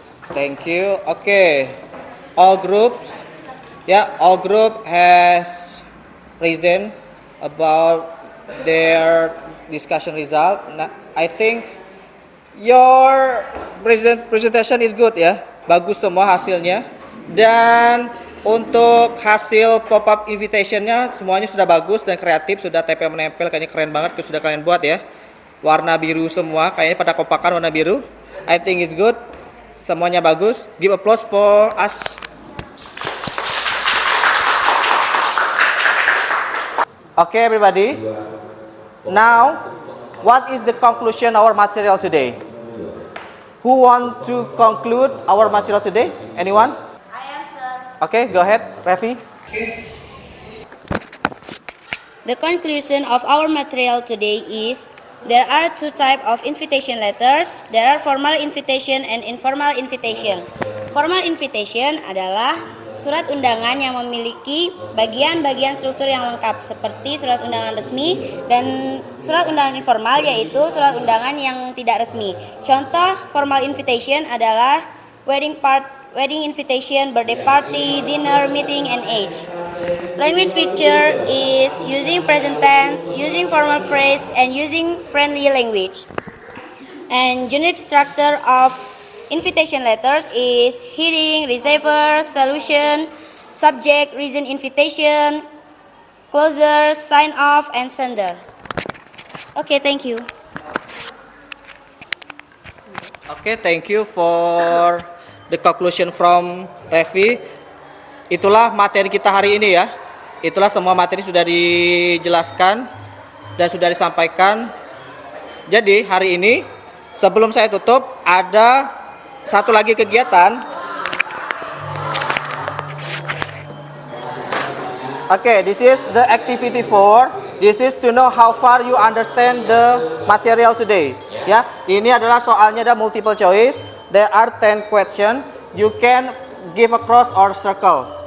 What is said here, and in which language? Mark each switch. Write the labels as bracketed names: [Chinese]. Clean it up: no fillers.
[English] Thank you. Okay, all groups. All group has present about their discussion result. Nah, I think your presentation is good ya. [Indonesian] Bagus semua hasilnya. Dan untuk hasil pop-up invitation-nya semuanya sudah bagus dan kreatif, sudah tempel menempel, kayaknya keren banget, sudah kalian buat ya. Warna biru semua, kayaknya pada kopakan warna biru. [English] I think it's good. [Indonesian] Semuanya bagus. [English] Give applause for us. Okay, everybody. Now, what is the conclusion our material today? Who want to conclude our material today? Anyone? I am, sir. Okay, go ahead, Revi. The conclusion of our material today is there are two types of invitation letters. There are formal invitation and informal invitation. [Indonesian] Formal invitation adalah surat undangan yang memiliki bagian-bagian struktur yang lengkap seperti surat undangan resmi, dan surat undangan informal yaitu surat undangan yang tidak resmi. [English] Contoh formal invitation adalah wedding invitation, birthday party, dinner, meeting, and age. Language feature is using present tense, using formal phrase, and using friendly language. And generic structure of invitation letters is heading, receiver, solution, subject, reason invitation, closer, sign off, and sender. Okay, thank you. Okay, thank you for the conclusion from Revi. [Indonesian] Itulah materi kita hari ini ya. Itulah semua materi sudah dijelaskan dan sudah disampaikan. Jadi hari ini sebelum saya tutup ada satu lagi kegiatan. [English] Okay, this is the activity 4. This is to know how far you understand the material today. [Indonesian] Ya, ini adalah soalnya ada multiple choice. [English] There are 10 questions. You can give a cross or circle.